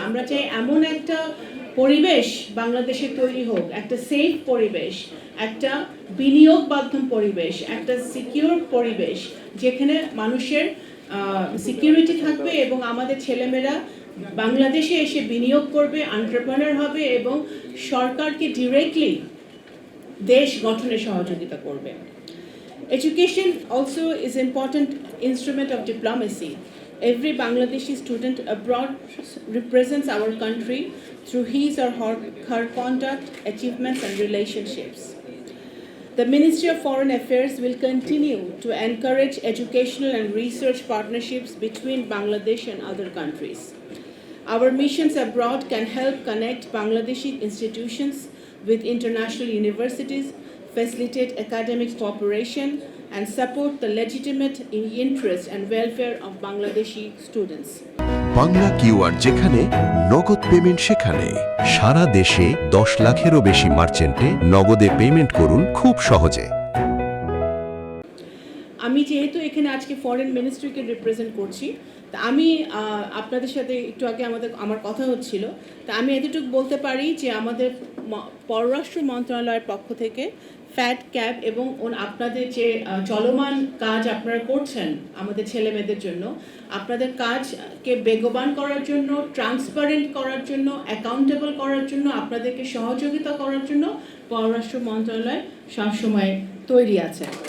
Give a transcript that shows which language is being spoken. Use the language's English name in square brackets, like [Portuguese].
[Bangla] আমরা চাই এমন একটা পরিবেশ বাংলাদেশে তৈরি হোক, একটা সেফ পরিবেশ, একটা বিনিয়োগ বান্ধব পরিবেশ, একটা সিকিউর পরিবেশ, যেখানে মানুষের সিকিউরিটি থাকবে এবং আমাদের ছেলেমেয়েরা বাংলাদেশে এসে বিনিয়োগ করবে, এন্টারপ্রেনার হবে এবং সরকারকে ডিরেক্টলি দেশ গঠনে সহযোগিতা করবে। [English] Education also is an important instrument of diplomacy. Every Bangladeshi student abroad represents our country through his or her conduct, achievements and relationships. The Ministry of Foreign Affairs will continue to encourage educational and research partnerships between Bangladesh and other countries. Our missions abroad can help connect Bangladeshi institutions with international universities, facilitate academic cooperation, and support the legitimate interest and welfare of Bangladeshi students. [Bangla] Bangla QR যেখানে নগদ payment সেখানে সারা দেশে 10 লাখেরও বেশি মার্চেন্টে নগদে payment করুন খুব সহজে। আমি যেহেতু এখানে আজকে ফরেন মিনিস্ট্রিকে রিপ্রেজেন্ট করছি, তা আমি আপনাদের সাথে একটু আগে আমার কথা হচ্ছিল, তা আমি এতটুকু বলতে পারি যে আমাদের পররাষ্ট্র মন্ত্রণালয়ের পক্ষ থেকে ফ্যাট ক্যাব এবং আপনাদের যে চলমান কাজ আপনারা করছেন আমাদের ছেলে মেয়েদের জন্য, আপনাদের কাজকে বেগবান করার জন্য, ট্রান্সপারেন্ট করার জন্য, অ্যাকাউন্টেবল করার জন্য, আপনাদেরকে সহযোগিতা করার জন্য পররাষ্ট্র মন্ত্রণালয় সবসময় তৈরি আছে।